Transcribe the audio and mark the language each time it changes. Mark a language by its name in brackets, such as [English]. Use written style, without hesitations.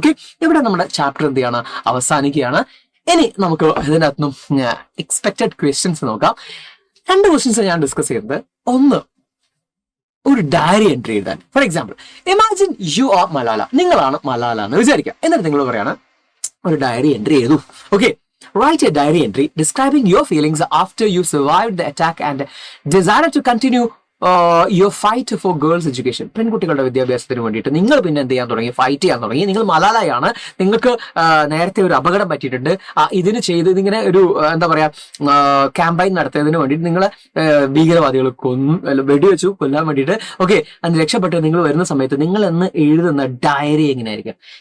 [Malayalam] Okay, ഇവിടെ നമ്മുടെ chapter എന്ത് ചെയ്യാണ്? അവസാനിക്കുകയാണ്. ഇനി നമുക്ക് ഇതിനകത്തുനിന്നും എക്സ്പെക്റ്റഡ് ക്വസ്റ്റ്യൻസ് നോക്കാം. 2 ക്വസ്റ്റ്യൻസ് ഞാൻ ഡിസ്കസ് ചെയ്യുന്നത്. ഒന്ന്, ഒരു ഡയറി എൻട്രി എഴുതാൻ. [English] for example, imagine you are Malala, [Malayalam] നിങ്ങളാണ് മലാല എന്ന് വിചാരിക്കുക. എന്നിട്ട് നിങ്ങൾ പറയാണ് ഒരു diary entry എഴുതൂ. [English] Okay, write a diary entry describing your feelings after you survived the attack and desire to continue your fight for girls education. [Malayalam] പെൺകുട്ടികളുടെ വിദ്യാഭ്യാസത്തിന് വേണ്ടിയിട്ട് നിങ്ങൾ പിന്നെ എന്ത് ചെയ്യാൻ തുടങ്ങി? ഫൈറ്റ് ചെയ്യാൻ തുടങ്ങി. നിങ്ങൾ മലാലയാണ്, നിങ്ങൾക്ക് നേരത്തെ ഒരു അപകടം പറ്റിയിട്ടുണ്ട്, ഇതിന് ഇതിങ്ങനെ ഒരു എന്താ പറയാ ക്യാമ്പയിൻ നടത്തിയതിന് വേണ്ടിയിട്ട് നിങ്ങൾ ഭീകരവാദികൾ വെടിവെച്ചു കൊല്ലാൻ വേണ്ടിയിട്ട്. ഓക്കെ, അതിന് രക്ഷപ്പെട്ട് നിങ്ങൾ വരുന്ന സമയത്ത് നിങ്ങൾ എന്ന് എഴുതുന്ന ഡയറി എങ്ങനെയായിരിക്കും?